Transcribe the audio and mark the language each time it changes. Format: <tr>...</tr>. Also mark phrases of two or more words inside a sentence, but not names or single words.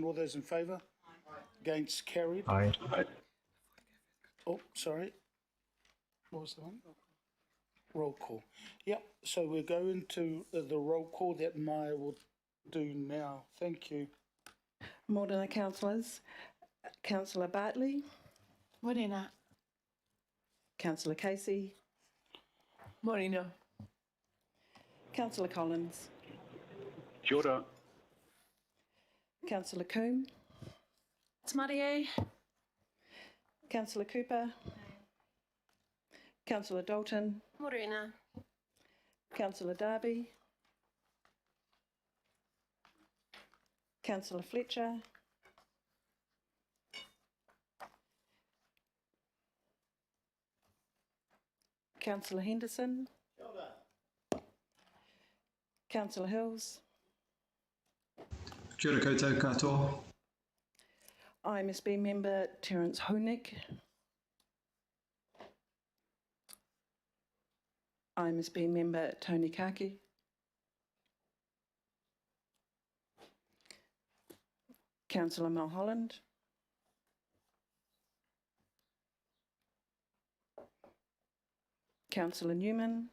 <en>All those in favour? Against, carried. Aye. Oh, sorry. What was the one? Roll call. Yep. So we're going to the roll call that Maya will do now. Thank you. Morena councillors. Councillor Bartley, Morena. Councillor Casey. Morena. Councillor Collins.</en> <mi>Kia ora.</mi> <en>Councillor Coombe. Tamarie. Councillor Cooper. Councillor Dalton. Morena. Councillor Darby. Councillor Fletcher. Councillor Henderson. Councillor Hills.</en> <mi>Kia ora koutou katoa.</mi> <en>IMSB member Terence Honig. IMSB member Tony Kaki. Councillor Mulholland. Councillor Newman.</en>